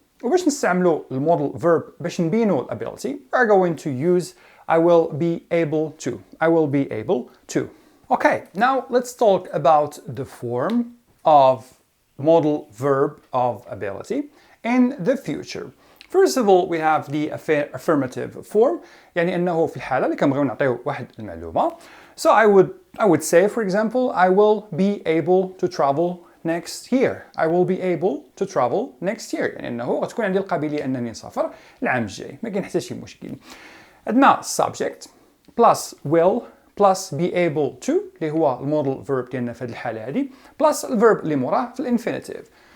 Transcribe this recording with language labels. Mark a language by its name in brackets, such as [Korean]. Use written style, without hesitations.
[Arabic] وباش نستعملوا المودل verb باش نبينوا [English] ability we are going to use I will be able to. I will be able to. Okay, now let's talk about the form of modal verb of ability in the future. First of all, we have the affirmative form. [Arabic] يعني أنه في الحالة اللي كنبغيو نعطيو واحد المعلومة. [English] So I would say, for example, I will be able to travel next year. I will be able to travel next year. [Arabic] يعني أنه غتكون عندي القابلية أنني نسافر العام الجاي. ما كاين حتى شي مشكل. عندنا subject plus will plus be able to اللي هو المودل verb ديالنا في هذه الحالة هذه plus الverb اللي موراه في الانفينيتيف.